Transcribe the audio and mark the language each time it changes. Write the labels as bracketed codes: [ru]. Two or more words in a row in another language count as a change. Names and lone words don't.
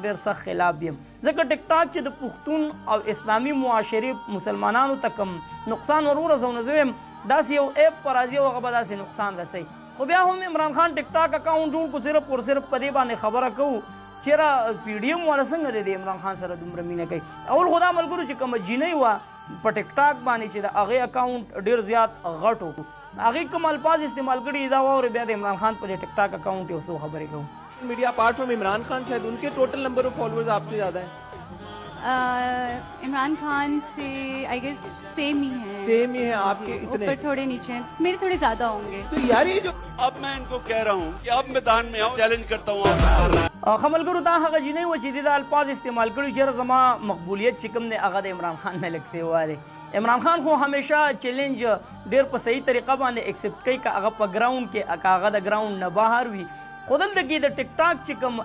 [ps] ډېر سخت خلاف یم ځکه ټیک ټاک چې د پښتون او اسلامي معاشرې مسلمانانو ته کم نقصان ور ورسوي نو زه وایم داسې یو ایپ په راځي او هغه به داسې نقصان رسوي خو بیا هم عمران خان ټیک ټاک اکاونټ جوړ کړو صرف اور صرف په دې باندې خبره کوو چېرې پی ډي ایم والا څنګه دی عمران خان سره دومره مینه کوي اول خو دا ملګرو چې کومه جینۍ وه په ټیک ټاک باندې چې د هغې اکاونټ ډېر زیات غټ و هغې کوم الفاظ استعمال کړي دا واورئ بیا د عمران خان په دې ټیک ټاک اکاؤنٹ یو څو خبرې کوم [en] media apart from Imran Khan [ur] شاید ان کے [en] total number of followers [ur] آپ سے زیادہ ہیں. عمران خان سے [en] I guess same [ur] ہی ہے آپ کے اتنے اوپر تھوڑے نیچے ہیں میرے تھوڑے زیادہ ہوں گے تو یار یہ جو اب میں ان کو کہہ رہا ہوں کہ اب میدان میں آؤ چیلنج کرتا ہوں [ps] ښه ملګرو دا هغه جینۍ وه چې دې دا الفاظ استعمال کړي چېرې زما مقبولیت چې کوم دی هغه د عمران خان نه لږ سیوا دی عمران خان خو همیشه چیلنج ډېر په صحیح طریقه باندې ایکسپټ کوي که هغه په ګراونډ کې که هغه د ګراونډ نه بهر وي خو دلته کې د ټیک ټاک چې کوم